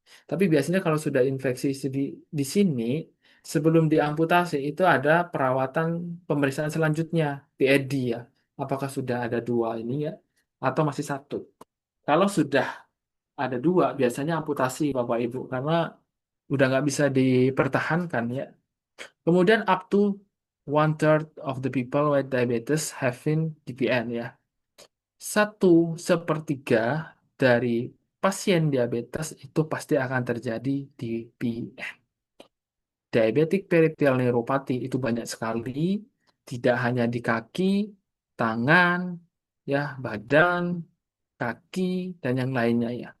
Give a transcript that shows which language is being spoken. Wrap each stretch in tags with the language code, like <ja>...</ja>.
<id>Tapi biasanya kalau sudah infeksi di sini, sebelum diamputasi itu ada perawatan pemeriksaan selanjutnya, PED ya. Apakah sudah ada dua ini ya, atau masih satu? Kalau sudah ada dua, biasanya amputasi Bapak Ibu, karena udah nggak bisa dipertahankan ya.</id> <en>Kemudian up to one third of the people with diabetes having DPN ya.</en> <id>Satu sepertiga dari pasien diabetes itu pasti akan terjadi DPN. Diabetic peripheral neuropathy itu banyak sekali, tidak hanya di kaki, tangan, ya, badan, kaki, dan yang lainnya ya.</id>